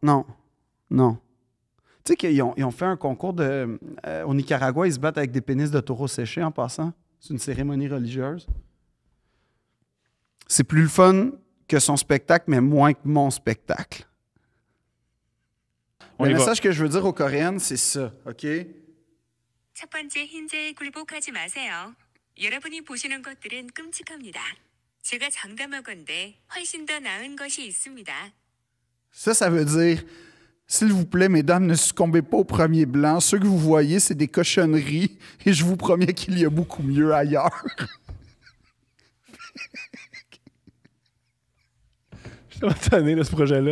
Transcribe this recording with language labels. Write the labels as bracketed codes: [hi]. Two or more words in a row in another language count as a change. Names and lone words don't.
[fr] Tu sais qu'ils ont fait un concours au Nicaragua, ils se battent avec des pénis de taureau séchés en passant. C'est une cérémonie religieuse. C'est plus le fun que son spectacle, mais moins que mon spectacle. Le message que je veux dire aux Coréennes, c'est ça, OK? [ko] 첫 번째 흰자에 굴복하지 마세요. 여러분이 보시는 것들은 끔찍합니다. 제가 장담하건대 훨씬 더 나은 것이 있습니다. [fr] Ça veut dire, s'il vous plaît, mesdames, ne succombez pas au premier blanc. Ceux que vous voyez, c'est des cochonneries et je vous promets qu'il y a beaucoup mieux ailleurs. Je suis tellement tanné de ce projet-là.